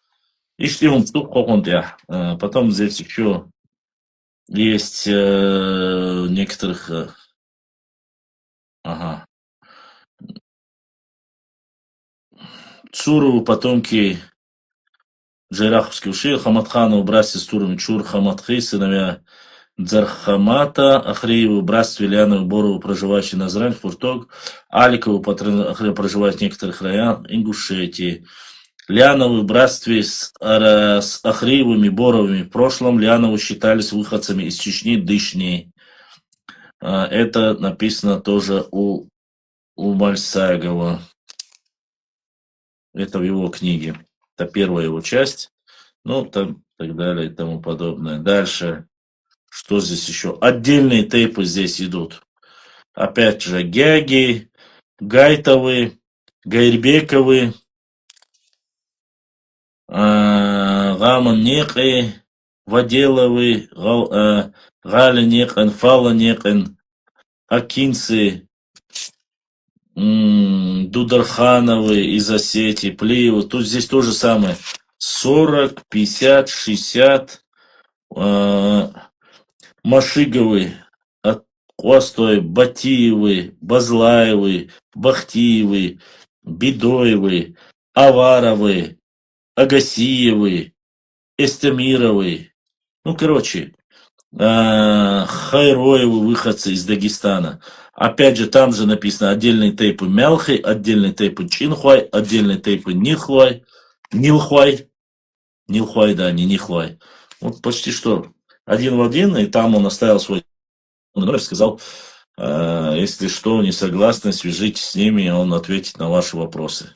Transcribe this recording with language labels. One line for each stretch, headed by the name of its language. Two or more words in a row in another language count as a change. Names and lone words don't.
Russian: Потом здесь еще есть некоторых... Цурову, потомки Джайраховский уши, Хаматхану, братья Стурм, Чур, Хаматхи, сыновья Дзархамата, Ахрееву, братство Ильянову, Борову, проживающий на Зрань, Фурток, Аликову, проживает в некоторых районах Ингушетии. Ляновы в братстве с Ахреевыми, Боровыми в прошлом Ляновы считались выходцами из Чечни, Дышни. Это написано тоже у Мальсагова. Это в его книге. Это первая его часть. Ну, там, так далее и тому подобное. Дальше. Что здесь еще? Отдельные тейпы здесь идут. Опять же, Гяги, Гайтовы, Гайрбековы, Гаман Некы, Ваделовы, Галя Некен, Фала Некен, Акинцы, Дудархановы из Осетии, Плеевы. Тут здесь то же самое. 40, 50, 60. Машиговы, Хвостой, Батиевы, Базлаевы, Бахтиевы, Бедоевы, Аваровы, Агасиевы, Эстемировы. Ну, короче, Хайроевы, выходцы из Дагестана. Опять же, там же написано отдельные тейпы Мелхи, отдельные тейпы Чинхуай, отдельные тейпы Нилхуай, Нилхуай, да, не Нихуай. Вот почти что один в один, и там он оставил свой номер, сказал, если что, не согласны, свяжитесь с ними, и он ответит на ваши вопросы.